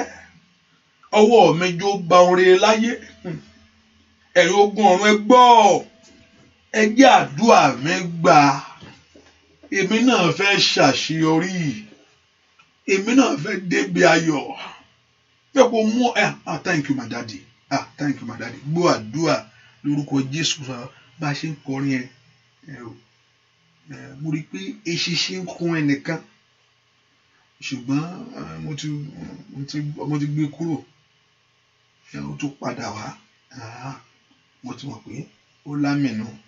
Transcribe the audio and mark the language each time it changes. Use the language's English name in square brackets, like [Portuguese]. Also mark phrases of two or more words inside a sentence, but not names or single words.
[Yoruba] Ọwọ́ mi jó gba oore láyé. Ẹ̀yin ogun ọ̀run ẹ gbọ́. Ẹ jẹ́ àdúrà mi gbà. Èmi náà fẹ́ ṣàṣeyọrí. Èmi náà fẹ́ débi ayọ̀. Fẹ́ kó mú [English] thank you my daddy. Thank you my daddy. [Yoruba] Gbọ́ àdúrà lórúkọ Jésù bá a ṣe ń kọrin mo rí i pé eṣinṣin ń kún ẹnìkan. Ṣùgbọ́n mo ti gbé kúrò. Ó tún padà wá. Mo ti mọ̀ pé ó lámìnú.